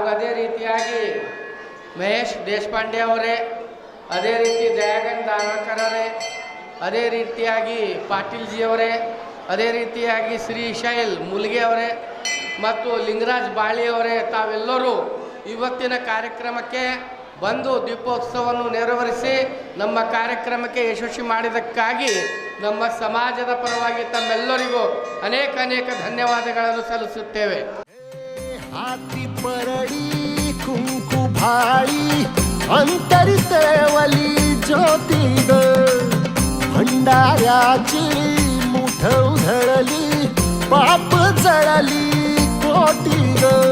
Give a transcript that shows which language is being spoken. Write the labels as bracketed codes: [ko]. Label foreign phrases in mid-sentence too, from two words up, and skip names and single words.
[kn] ಅದೇ ರೀತಿಯಾಗಿ ಮಹೇಶ್ ದೇಶಪಾಂಡೆ ಅವರೇ, ಅದೇ ರೀತಿ ದಯಾಗನ್ ದಾನಕರವರೇ, ಅದೇ ರೀತಿಯಾಗಿ ಪಾಟೀಲ್ಜಿಯವರೇ, ಅದೇ ರೀತಿಯಾಗಿ ಶ್ರೀ ಶೈಲ್ ಮುಲ್ಗೆ ಅವರೇ ಮತ್ತು ಲಿಂಗರಾಜ್ ಬಾಳಿಯವರೇ ತಾವೆಲ್ಲರೂ ಇವತ್ತಿನ ಕಾರ್ಯಕ್ರಮಕ್ಕೆ ಬಂದು ದೀಪೋತ್ಸವವನ್ನು ನೆರವೇರಿಸಿ ನಮ್ಮ ಕಾರ್ಯಕ್ರಮಕ್ಕೆ ಯಶಸ್ವಿ ಮಾಡಿದ್ದಕ್ಕಾಗಿ ನಮ್ಮ ಸಮಾಜದ ಪರವಾಗಿ ತಮ್ಮೆಲ್ಲರಿಗೂ ಅನೇಕ ಧನ್ಯವಾದಗಳನ್ನು ಸಲ್ಲಿಸುತ್ತೇವೆ. [mr] हाती परडी कुंकू भाळी अंतरितवली ज्योती ग भंडाऱ्याची मुठ उधळली पाप जळली कोटी ग